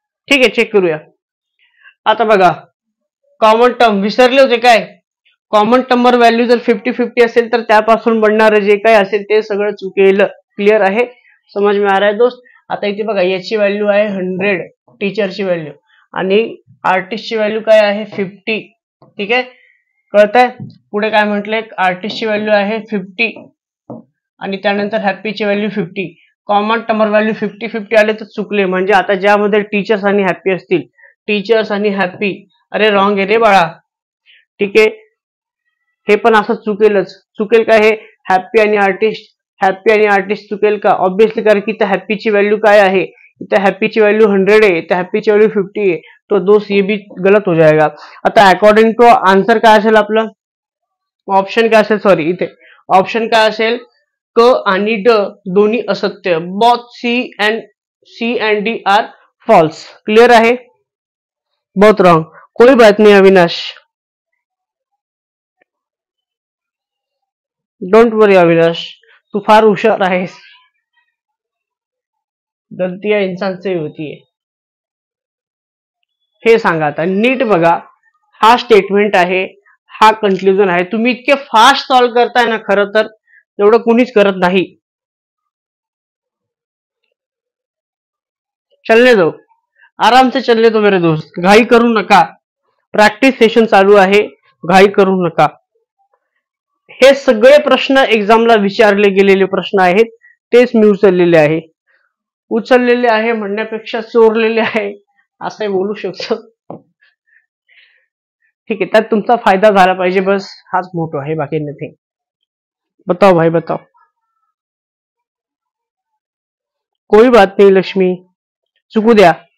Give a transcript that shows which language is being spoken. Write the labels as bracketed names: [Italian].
[Marathi] ठीक आहे, चेक करूया. आता बघा कॉमन टर्म विसरले होते काय. कॉमन टर्म वर व्हॅल्यू जर 50-50 असेल तर त्यापासून बनणारं जे काय असेल ते सगळं चुकेल. क्लिअर आहे, [Hindi] समज में आ रहा है दोस्त. [Marathi] आता इथे बघा याची व्हॅल्यू आहे 100, टीचरची व्हॅल्यू, आणि आर्टिस्टची व्हॅल्यू काय आहे 50. ठीक आहे, कळतंय. पुढे काय म्हटलंय, आर्टिस्टची व्हॅल्यू आहे 50 आणि त्यानंतर हॅपीची व्हॅल्यू 50. कॉमन टर्म व्हॅल्यू 50-50 आले तर चुकले, म्हणजे आता ज्यामध्ये टीचर्स आणि हॅपी असतील, टीचर्स आणि हॅपी, अरे रॉंग आहे रे बाळा. ठीक आहे, हे पण असं चुकेल का हे हॅपी आणि आर्टिस्ट. हॅपी आणि आर्टिस्ट चुकेल का, ऑब्विसली, कारण की इथे हॅपीची व्हॅल्यू काय आहे, इथे हॅपीची व्हॅल्यू 100 आहे, इथे हॅपीची व्हॅल्यू 50 आहे. [Hindi] तो दोस्त ये भी गलत हो जाएगा. [Marathi] आता [English] according to answer [Marathi] काय असेल आपलं, ऑप्शन काय असेल, सॉरी इथे ऑप्शन काय असेल, क आणि ड दोन्ही असत्य. [English] Both C and D are false. [Marathi] Clear आहे, बहुत रॉंग. [Hindi] कोई बात नहीं [Marathi] अविनाश, [English] don't worry [Marathi] अविनाश, तू फार हुशार आहेस. [Hindi] गलतियां इंसान से होती है. [Marathi] हे सांगा आता नीट बघा, हा स्टेटमेंट आहे, हा कन्क्लुजन आहे. तुम्ही इतके फास्ट सॉल्व्ह करताय ना, खरं तर एवढं कुणीच करत नाही. [Hindi] चलने दो, आराम से चलने दो मेरे दोस्त, [Marathi] घाई करू नका. प्रॅक्टिस सेशन चालू आहे, घाई करू नका. हे सगळे प्रश्न एक्झामला विचारले गेलेले प्रश्न आहेत, तेच मी उचललेले आहे म्हणण्यापेक्षा चोरलेले आहे असं बोलू शकतो. ठीक आहे, त्यात तुमचा फायदा झाला पाहिजे, बस हाच मोठो आहे, बाकी नथिंग. [Hindi] बताओ भाई बताओ। कोई बात नहीं लक्ष्मी, [Marathi] चुकू द्या।